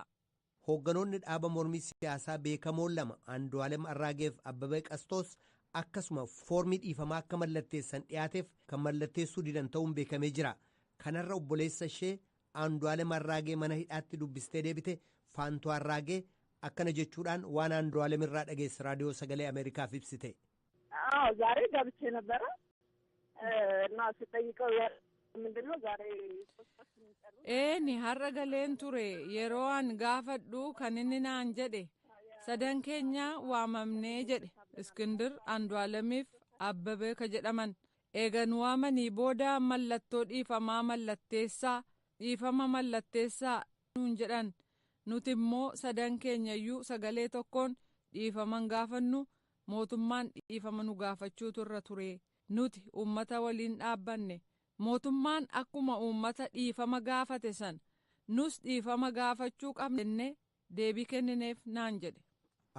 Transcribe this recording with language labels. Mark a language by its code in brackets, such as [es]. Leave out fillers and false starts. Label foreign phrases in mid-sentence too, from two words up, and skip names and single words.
[om] Hoogganoonni dhaaba mormii siyaasaa beekamoon 2 Andu'aalem Arraageef Abbabee Qastos akkasuma foormii dhiifamaa akka mallatteessan dhiyaateef kan mallatteessuu didan ta'uun beekamee jira. Kanarra obboleessa ishee Andu'aalem Arraagee mana hidhaatti dubbistee deebite Faantuu Arraagee akkana jechuudhaan waan Andu'aalem irraa dhageesse raadiyoo sagalee Ameerikaaf ibsite. [am] ዛሬ ገብቼ ነበረ እና ስጠይቀው ምንድነው ዛሬ [om] Eeni har'a galeen ture yeroo an gaafadhu kan inni naan jedhe sadan keenya waamamnee jedhe. Iskindir Andu'aalemiif Abbabee ka jedhaman eegan waamanii booda mallattoo dhiifama mallatteessaa nuun jedhan nuti immoo sadan keenyayyuu sagalee tokkoon dhiifaman gaafannu mootummaan dhiifama nu gaafachuu irra ture nuti uummata waliin dhaabbanne mootummaan akkuma uummata dhiifama gaafate san nus dhiifama gaafachuu qabne deebii kennineef naan jedhe.